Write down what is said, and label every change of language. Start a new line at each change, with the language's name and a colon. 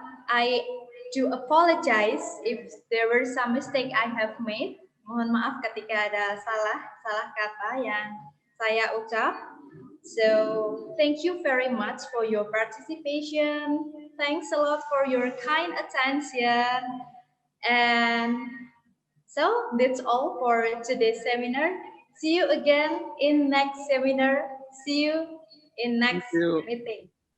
English: I do apologize if there were some mistake I have made.
Indonesian: Mohon maaf ketika ada salah kata yang saya ucap.
English: So thank you very much for your participation. Thanks a lot for your kind attention. And so that's all for today's seminar. See you again in next seminar. See you in next meeting.